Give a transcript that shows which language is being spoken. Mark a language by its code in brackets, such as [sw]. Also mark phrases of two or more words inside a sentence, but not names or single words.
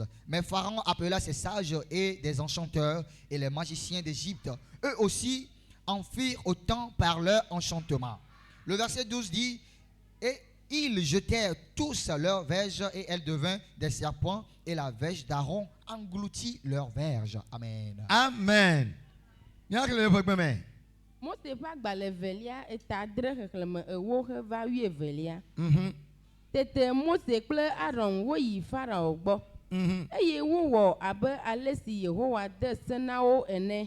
[fr] Mais Pharaon appela ses sages et des enchanteurs et les magiciens d'Égypte. Eux aussi en firent autant par leur enchantement. Le verset 12 dit, et ils jetèrent tous leurs verges et elles devinrent des serpents, et la verge d'Aaron engloutit leurs verges. Amen. Amen. [ee] Mose va gbalẽvelia etadre xexlẽme ewo heva wuievelia. Tete Mose kple Aron woyi Farao gbɔ. Eye wowɔ abe ale si Yehowa de se na wo ene.